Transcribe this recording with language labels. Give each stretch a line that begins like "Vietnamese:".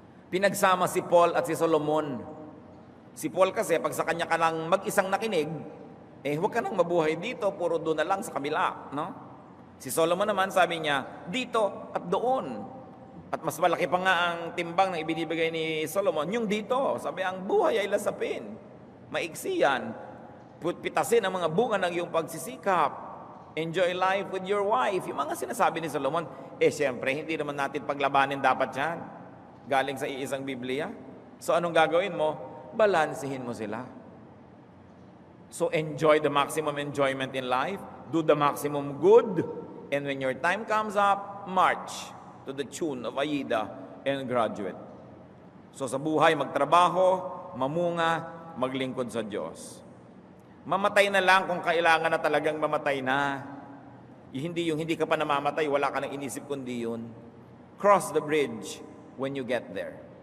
Filipino: Pinagsama si Paul at si Solomon. Si Paul kasi, pag sa kanya ka lang mag-isang nakinig, huwag ka nang mabuhay dito, puro doon na lang sa kabila, no? Si Solomon naman, sabi niya, dito at doon. At mas malaki pa nga ang timbang na ibinibigay ni Solomon, yung dito. Sabi, ang buhay ay lasapin. Maiksi yan. Pitasin ang mga bunga ng iyong pagsisikap.
English: Enjoy life with your wife.
Filipino: Yung mga sinasabi ni Solomon, siyempre, hindi naman natin paglabanin dapat yan. Galing sa iisang Biblia. So, anong gagawin mo? Balansihin mo sila.
English: So, enjoy the maximum enjoyment in life. Do the maximum good. And when your time comes up, march to the tune of Aida and graduate.
Filipino: So sa buhay, magtrabaho, mamunga, maglingkod sa Diyos. Mamatay na lang kung kailangan na talagang mamatay na. Hindi yung hindi ka pa namamatay, wala ka nang inisip kundi yun.
English: Cross the bridge when you get there.